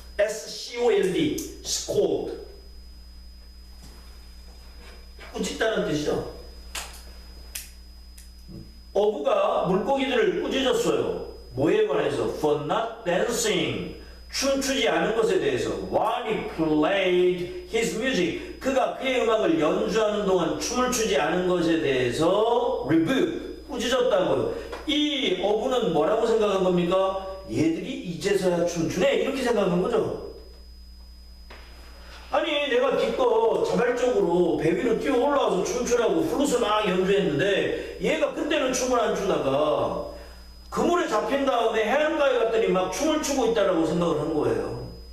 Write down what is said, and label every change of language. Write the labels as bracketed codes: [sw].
[en] S-C-O-L-D, scold. [ko] 꾸짖다는 뜻이죠. 어부가 물고기들을 꾸짖었어요. 뭐에 관해서? [en] For not dancing. [ko] 춤추지 않은 것에 대해서. [en] While he played his music. [ko] 그가 그의 음악을 연주하는 동안 춤을 추지 않은 것에 대해서 rebuke. 꾸짖었다고요. 이 어부는 뭐라고 생각한 겁니까? 얘들이 이제서야 춤추네. 이렇게 생각한 거죠. 아니 내가 기껏 자발적으로 배 위로 뛰어 올라와서 춤추라고 플룻을 막 연주했는데 얘가 그때는 춤을 안 추다가 그물에 잡힌 다음에 해안가에 갔더니 막 춤을 추고 있다라고 생각을 한 거예요.